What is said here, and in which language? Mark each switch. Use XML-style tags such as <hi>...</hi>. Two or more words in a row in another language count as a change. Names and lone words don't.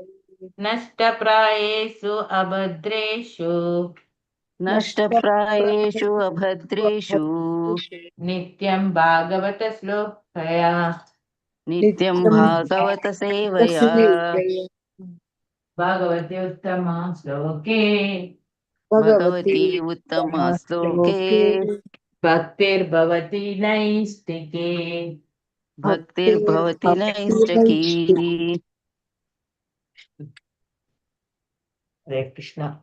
<sa>ನಷ್ಟಪ್ರಾಯೇಷು ಅಭದ್ರೇಷು ನಷ್ಟಪ್ರಾಯೇಷು ಅಭದ್ರೇಷು ನಿತ್ಯಂ ಭಾಗವತ ಶ್ಲೋಕಯ ನಿತ್ಯಂ ಭಾಗವತ ಸೇವಯ. ಭಾಗವತೆ ಉತ್ತಮ ಶ್ಲೋಕೆ ಭಗವತಿ ಉತ್ತಮ ಶ್ಲೋಕೆ ಭಕ್ತಿರ್ಭವತಿ ನೈಷ್ಟಿಕೆ. ಭಕ್ತಿರ್ಭವತಿ ನೈಷ್ಠಕೀ. ಹರೇ ಕೃಷ್ಣ.</sa>